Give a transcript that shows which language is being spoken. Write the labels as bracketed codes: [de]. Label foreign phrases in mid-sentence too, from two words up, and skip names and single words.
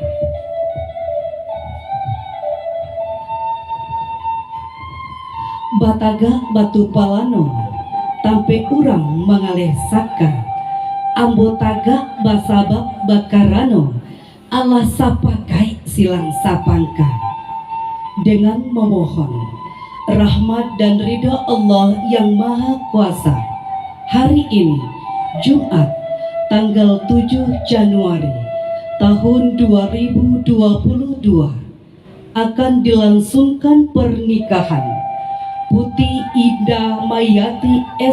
[min] Bataga batu palano, tampe urang mengaleh saka, ambo tagak basabak bakarano, Allah sapakai silang sapangka. [id] Dengan memohon rahmat dan ridha Allah yang Maha Kuasa, hari ini Jumat tanggal 7 Januari tahun 2022 akan dilangsungkan pernikahan Putih Ida Mayati S.